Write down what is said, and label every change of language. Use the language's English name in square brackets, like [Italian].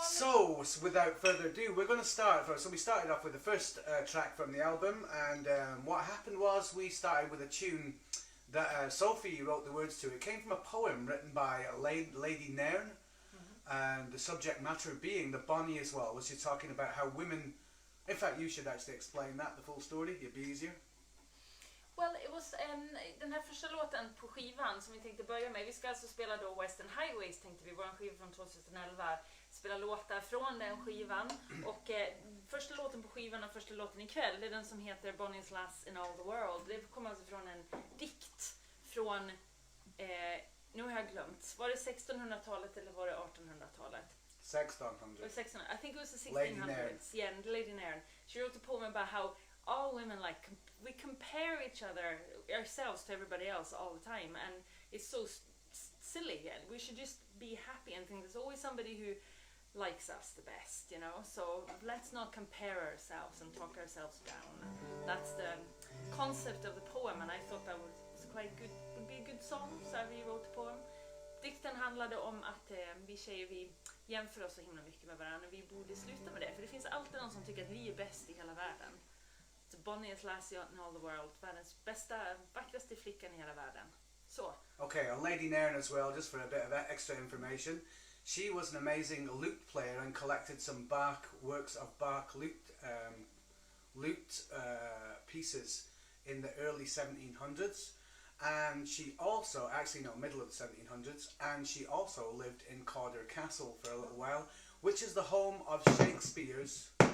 [English] So, without further ado, we're going to start. So we started off with the first track from the album, and what happened was we started with a tune that Sophie wrote the words to. It came from a poem written by Lady Nairn, and the subject matter being the Bonnie as well, which is talking about how women... In fact, you should actually explain that, the full story, it'd be easier. Well, it was [Swedish] den här första låten på skivan som vi tänkte börja med. Vi ska alltså spela då Western Highways, tänkte vi, vår skiva från 2011. Spela låtar från den skivan. Och första låten på skivan och första låten ikväll, det är den som heter Bonnie's Last in All the World. Det kommer alltså från en dikt från, nu har jag glömt, var det 1600-talet eller var det 1800-talet? 1600. [English] 1600. I think it was the 1600s. Lady Nairn. Yeah, and Lady Nairn. She wrote a poem about how all women, like, we compare ourselves to everybody else all the time, and it's so silly, and we should just be happy and think there's always somebody who likes us the best, you know, so let's not compare ourselves and talk ourselves down. That's the concept of the poem, and I thought that was quite good, would be a good song, so we wrote the poem. [Swedish] Dikten handlade om att vi tjejer, vi jämför oss så himla mycket med varandra, och vi borde sluta med det, för det finns alltid någon som tycker att vi är bäst i hela världen. [English] So Bonnie is last in all the world, [Swedish] världens bästa, vackraste flickan i hela världen. Så. [English] Okay, on Lady Nairn as well, just for a bit of extra information. She was an amazing lute player and collected some works of Bach lute pieces in the early 1700s. And she also, middle of the 1700s, and she also lived in Cawdor Castle for a little while, which is the home of Shakespeare's...